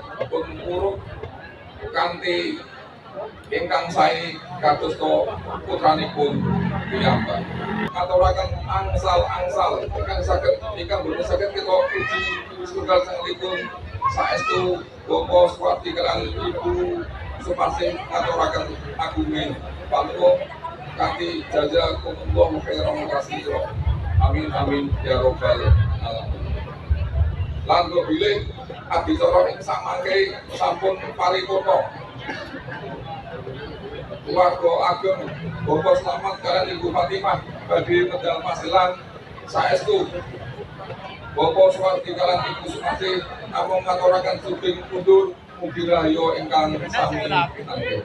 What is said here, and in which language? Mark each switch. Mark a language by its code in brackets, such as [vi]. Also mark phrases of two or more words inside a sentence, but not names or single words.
[jv] pun uruk kanthi ingkang sae kados putranipun piyambak ngaturaken angsal-angsal ingkang boten saged kita puji setunggal sangalipun saestu Bapak Suwardi kaliyan Ibu Sumasih ngaturaken agunge panuwun kanthi [ar] جزاكم الله خيرا كثيرا. آمين آمين يا رب العالمين. [jv] Lan bilih adicara ing sakmangke sampun paripurna. Keluarga ageng Bapak Slamet kaliyan Ibu Fatimah badhe medal pasilan saestu Bapak Suwardi kaliyan Ibu Sumasih namung ngaturaken sugeng kundur mugi rahayu ingkang sami pinanggih.